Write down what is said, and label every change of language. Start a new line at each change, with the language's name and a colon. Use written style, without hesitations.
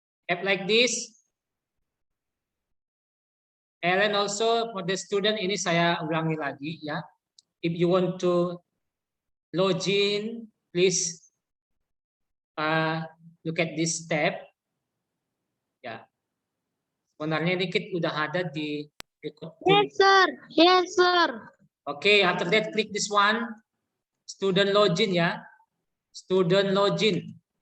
English: App like this. Ellen also for the student,
Indonesian: ini saya ulangi lagi ya.
English: If you want to log in, please look at this tab.
Indonesian: Ya, sebenarnya ini kita udah ada di record.
English: Yes, sir. Yes, sir. Okay, after that click this one, student login ya, student login.